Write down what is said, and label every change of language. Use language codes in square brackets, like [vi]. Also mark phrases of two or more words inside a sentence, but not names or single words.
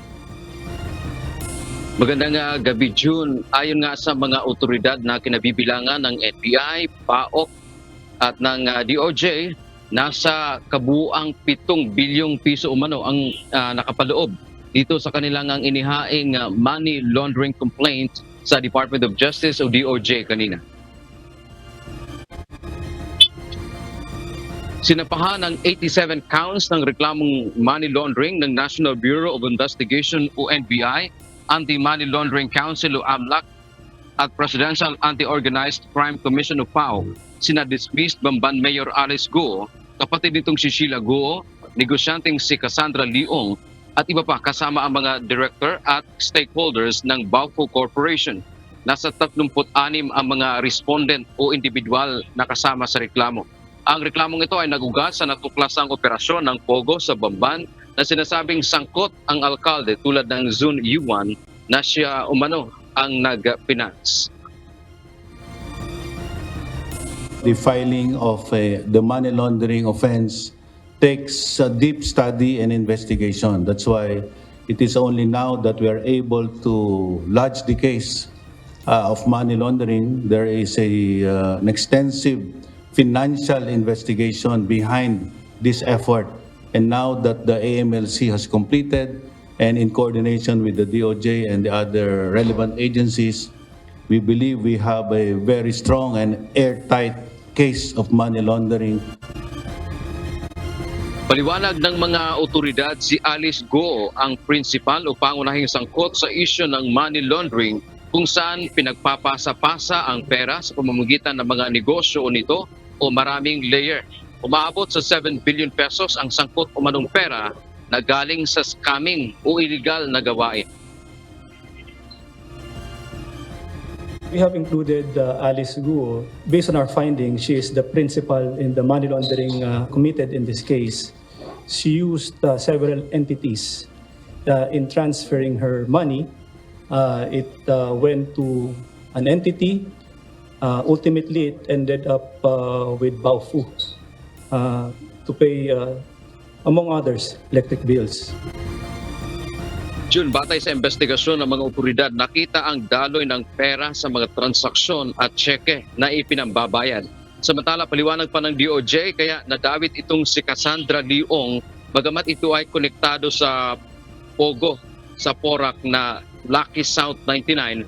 [tl] Magandang gabi, June. Ayon nga sa mga otoridad na kinabibilangan ng NBI, PAOK at ng DOJ, nasa kabuuang 7 bilyong piso umano ang nakapaloob dito sa kanilang inihaing [en] money laundering complaint [tl] sa Department of Justice o DOJ kanina. Sinapahan ng 87 counts ng reklamong [en] money laundering [tl] ng National Bureau of Investigation o NBI, Anti-Money Laundering Council o AMLAC at Presidential Anti-Organized Crime Commission o PAO. Sina-dismissed Bamban Mayor Alice Go, kapatid nitong si Sheila Go, negosyanteng si Cassandra Leong at iba pa kasama ang mga director at stakeholders ng Baofu Corporation. Nasa 36 ang mga respondent o individual na kasama sa reklamo. Ang reklamong ito ay nagugat sa natuklasang operasyon ng Pogo sa Bamban na sinasabing sangkot ang alkalde tulad ng Zun Yuan na siya umano ang nag-finance. [en] The filing of the money laundering offense takes a deep study and investigation. That's why it is only now that we are able to lodge the case of money laundering. There is an extensive financial investigation behind this effort. And now that the AMLC has completed and in coordination with the DOJ and the other relevant agencies, we believe we have a very strong and airtight case of money laundering. [tl] Paliwanag ng mga otoridad, si Alice Go ang principal o pangunahing sangkot sa isyu ng [en] money laundering [tl] kung saan pinagpapasa-pasa ang pera sa pamamagitan ng mga negosyo nito o maraming layer. Umaabot sa 7 billion pesos ang sangkot o manong pera na galing sa scamming o illegal na gawain. [en] We have included Alice Guo. Based on our findings, she is the principal in the money laundering committed in this case. She used several entities in transferring her money. It went to an entity. Ultimately, it ended up with Baofu to pay, among others, electric bills. [tl] June, batay sa investigasyon ng mga otoridad, nakita ang daloy ng pera sa mga transaksyon at tseke na ipinambabayad. Samantala, paliwanag pa ng DOJ, kaya nadawit itong si Cassandra Leong, bagamat ito ay konektado sa Pogo sa Porac na Lucky South 99.